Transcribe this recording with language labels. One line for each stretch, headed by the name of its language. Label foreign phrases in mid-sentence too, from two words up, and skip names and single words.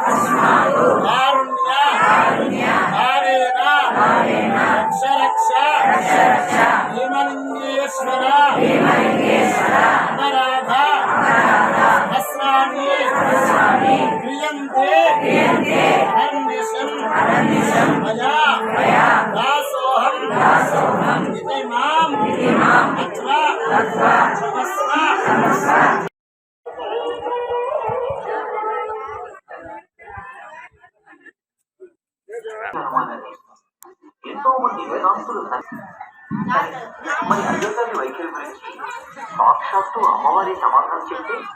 Sanskrit: कारुण्य भावेन रक्ष भीमलिंगेश्वर अपराध सहस्राणि क्रियन्ते अहर्निशं मया दासोऽहं इति माम् अथवा क्षमस्व
Telugu: ఎంతో మంది వేదాంతులు మరి అయ్యగారి వైఖరి గురించి సాక్షాత్తు అమ్మవారి సమాధానం చెప్తే